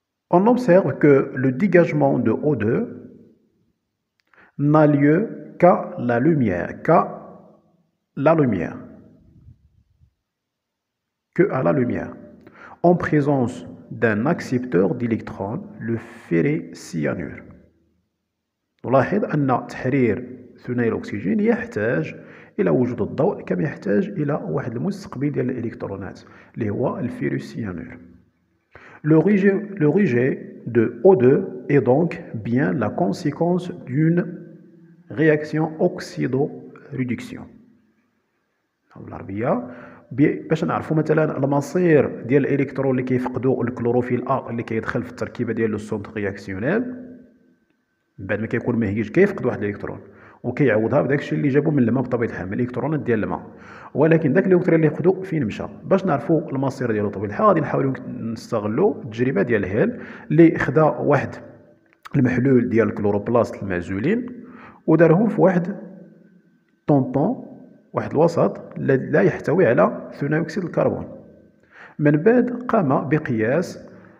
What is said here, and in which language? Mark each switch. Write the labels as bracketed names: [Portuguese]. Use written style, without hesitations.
[French] On observe que le dégagement de O2 n'a lieu qu'à la lumière, que à la lumière, en présence d'un accepteur d'électrons, le ferricyanure. [Arabic] نلاحظ أن تحرير ثنائي الأكسجين يحتاج إلى وجود الضوء كما يحتاج إلى واحد المستقبل ديال الإلكترونات اللي هو الفيريسيانور. [French] Le rejet de O2 est donc bien la conséquence d'une réaction oxydoréduction. [Arabic] بالعربية باش نعرفوا مثلا المصير ديال الالكترون اللي كيفقدوا الكلوروفيل A اللي كيدخل في التركيبه ديال [French] لو سونتر رياكسيونيل [Arabic] بعد ما كيكون مهيج كيفقد واحد الالكترون وكيعوضها بداك الشيء اللي جابو من الماء بطبيعه الحال من الالكترونات ديال الماء، ولكن داك الالكترون اللي فقدو فين مشى؟ باش نعرفوا المصير ديالو بطبيعه الحال غادي نحاولوا نستغلوا التجربه ديال هيل اللي خدا واحد المحلول ديال الكلوروبلاست المعزولين ودارهم في واحد طومبون، واحد الوسط لا يحتوي على ثاني اكسيد الكربون. من بعد قام بقياس